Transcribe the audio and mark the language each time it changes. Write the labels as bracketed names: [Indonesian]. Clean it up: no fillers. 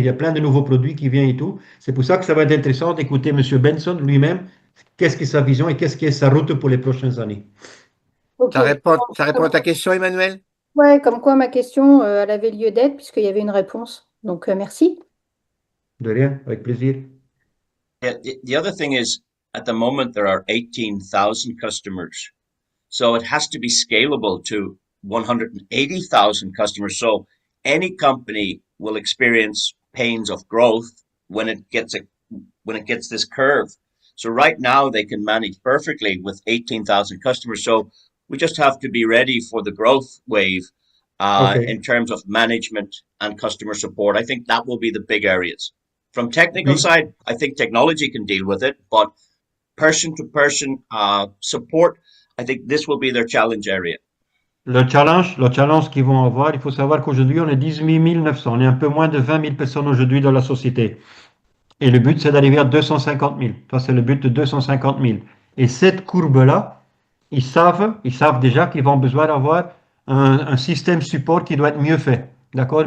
[French] Il y a plein de nouveaux produits qui viennent et tout. C'est pour ça que ça va être intéressant d'écouter M. Benson lui-même. Qu'est-ce qui est sa vision et qu'est-ce qui est sa route pour les prochaines années. Ok. Ça répond à ta question, Emmanuel? Ouais, comme quoi ma question, elle avait lieu d'être puisqu'il y avait une réponse. Donc, merci. De rien, avec plaisir. [English] Yeah, the other thing is, at the moment, there are 18,000 customers. So it has to be scalable to 180,000 customers. So any company will experience pains of growth when when it gets this curve. So right now they can manage perfectly with 18,000 customers. So we just have to be ready for the growth wave OK. in terms of management and customer support. I think that will be the big areas. From technical [French] Oui. [English] side, I think technology can deal with it, but person to person support, I think this will be their challenge area. [French] Le challenge qu'ils vont avoir, il faut savoir qu'aujourd'hui, on est 18 900. On est un peu moins de 20 000 personnes aujourd'hui dans la société. Et le but, c'est d'arriver à 250 000. Ça, c'est le but de 250 000. Et cette courbe-là, ils savent déjà qu'ils vont besoin d'avoir un système support qui doit être mieux fait. D'accord?